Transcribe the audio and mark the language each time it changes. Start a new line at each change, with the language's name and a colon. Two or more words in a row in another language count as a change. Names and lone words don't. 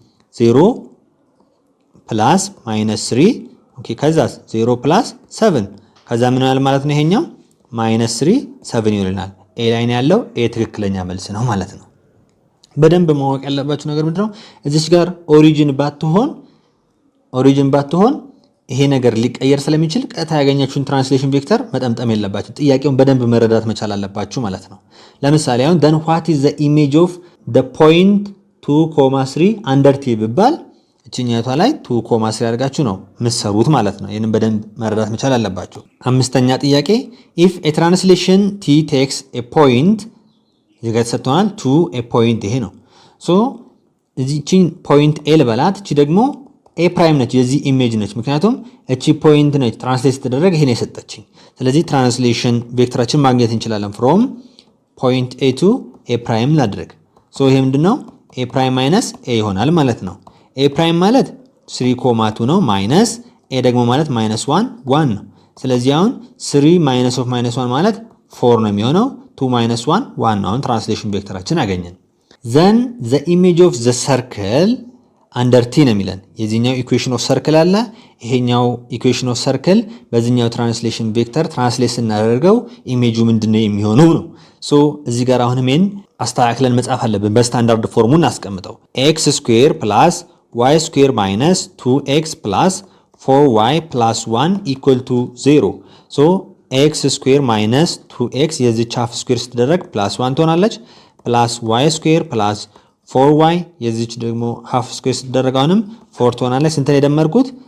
Amharic: 0
English: plus minus
Amharic: 3 ኦኬ ከዛ 0 ፕላስ 7 ከዛ ምን ይሆናል ማለት ነው። ይሄኛው ማይነስ 3 7 ይሆናል። ኤ ላይ ነው ያለው። ኤ ትክክለኛ መልስ ነው ማለት ነው። በደንብ ማወቅ ያለባችሁ ነገር ምንድነው እዚች ጋር ኦሪጂን ባትሆን ይሄ ነገር ሊቀየር ስለሚችል ቀጥታ ያገኛችሁን
English: translation vector
Amharic: መጠምጠም የለባችሁ። ጥያቄውን በደንብ መረዳት መቻል አለባችሁ ማለት ነው። ለምሳሌ አሁን
English: then what is the image of the point 2,3 under t
Amharic: ቢባል እቺኛቷ ላይ 2,3 አድርጋችሁ ነው ምሰሩት ማለት ነው። ይሄንን በደንብ መረዳት መቻል አለባችሁ። አምስተኛ ጥያቄ
English: if a translation t takes a point
Amharic: እዚህ ጋር ተሰጥቷል
English: to a point
Amharic: ይሄ ነው። ሶ እቺን ፖይንት ኤ ልበላት፣ እቺ ደግሞ ኤ ፕራይም ነች፣ የዚህ ኢሜጅ ነች። ምክንያቱም እቺ ፖይንት ነች ትራንስሌት ተደረገ ይሄን የሰጠችኝ። ስለዚህ ትራንስሌሽን ቬክተራችን ማግኘት እንችላለን
English: from point a to a
Amharic: ፕራይም ላድርግ። ሶ ይሄ ምንድነው a ፕራይም ማይነስ a ይሆናል ማለት ነው። a ፕራይም ማለት 3,2 ነው ማይነስ a ደግሞ ማለት ማይነስ 1 ነው። ስለዚህ አሁን 3 ማይነስ ኦፍ ማይነስ 1 ማለት 4 ነው የሚሆነው። 2 ማይነስ 1 ነው። አሁን ትራንስሌሽን ቬክተራችን አገኘን።
English: then the image of the circle under t
Amharic: ነው የሚለን። የዚህኛው
English: equation of circle
Amharic: አለ፣ ይሄኛው
English: equation of circle
Amharic: በዚህኛው
English: translation vector
Amharic: ትራንስሌት ስናደርገው ኢሜጁ ምንድነው የሚሆነው ነው። ሶ እዚህ ጋር አሁን ምን አስተካክለን መጻፍ አለብን። በስታንዳርድ ፎርሙ እናስቀምጠው።
English: x square plus y square minus 2x plus 4y plus 1 equal to 0።
Amharic: ሶ
English: x square minus 2x
Amharic: የዚህ ቻፍ ስኩዌር ስትደረግ ፕላስ 1 ትሆናለች።
English: plus y square plus 4y
Amharic: የዚች ደግሞ ሃፍ ስኩዌር ስትደረግ አሁንም 4 ትሆናለች። ስንት ነው የደመርኩት?